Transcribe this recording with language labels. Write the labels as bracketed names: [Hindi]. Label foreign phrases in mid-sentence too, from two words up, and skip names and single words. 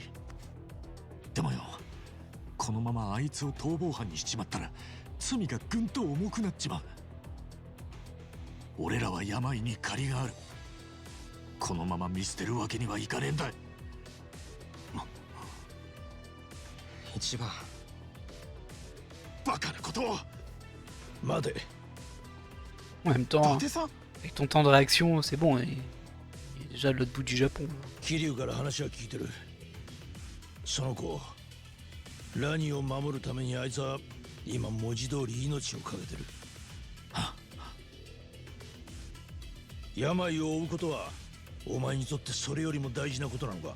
[Japanese] でもよ、このままあいつを逃亡犯にしちまったら罪がぐんと重くなっちまう。俺らは病に借りがある。このまま見捨てるわけにはいかねえんだ。一番バカなことを。待て。 [French] En même [Japanese] 伊 [French] temps, [Japanese] 達さん、 [French] avec ton temps de réaction, c'est bon. Il est déjà de l'autre bout du Japon. [Japanese] 桐生から話は聞いてる。その子ラニを守るためにあいつは今文字通り命を懸けてる。病を負うことはお前にとってそれよりも大事なことなのか？